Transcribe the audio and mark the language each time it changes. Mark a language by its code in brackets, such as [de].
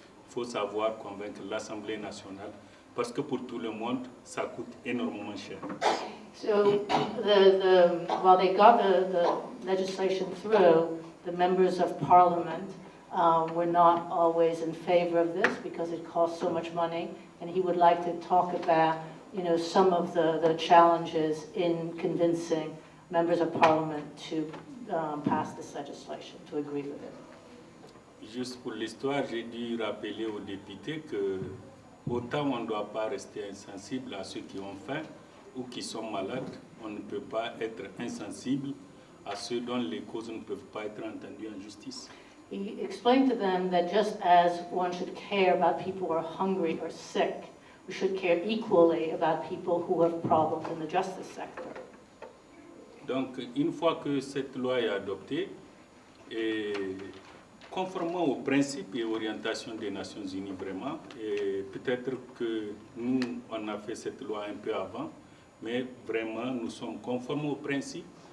[fr] Il faut savoir convaincre l'Assemblée nationale parce que pour tout le monde, ça coûte énormément cher. [en] So while they got the legislation through, the members of parliament were not always in favor of this because it costs so much money, and he would like to talk about, some of the challenges in convincing members of parliament to pass this legislation, to agree with it. [fr] Juste pour l'histoire, j'ai dû rappeler aux députés que autant on ne doit pas rester insensible à ceux qui ont faim ou qui sont malades, on ne peut pas être insensible à ceux dont les causes ne peuvent pas être entendues en justice. [en] He explained to them that just as one should care about people who are hungry or sick, we should care equally about people who have problems in the justice sector. [fr] Donc, une fois que cette loi est adoptée, et conformément aux principes et orientations des Nations Unies vraiment, et peut-être que nous, on a fait cette loi un peu avant, mais vraiment, nous sommes conformes aux principes.